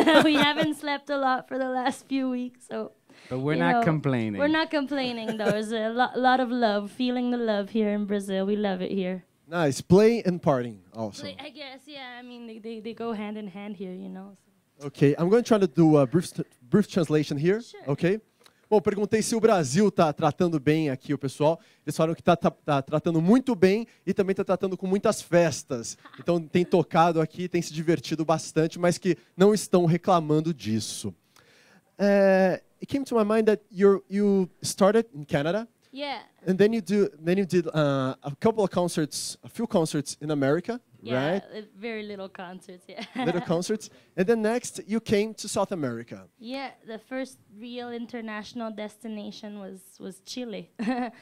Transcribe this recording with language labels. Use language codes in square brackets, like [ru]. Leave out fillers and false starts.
[en] We haven't slept a lot for the last few weeks, so. But we're not complaining. We're not complaining though. There's a lot of love, feeling the love here in Brazil. We love it here. Nice, playing and partying also. I guess, yeah. I mean, they go hand in hand here, you know. So. Okay, I'm going to try to do a brief translation here. Sure. Okay. [pt] Bom, perguntei se o Brasil está tratando bem aqui o pessoal. Eles falaram que está tratando muito bem e também está tratando com muitas festas. Então tem tocado aqui, tem se divertido bastante, mas que não estão reclamando disso. [en] It came to my mind that you started in Canada. Yeah. And then you did a couple of concerts, a few concerts in America, Yeah, right? very little concerts, yeah. Little concerts. And then next you came to South America. Yeah, the first real international destination was Chile. Nice.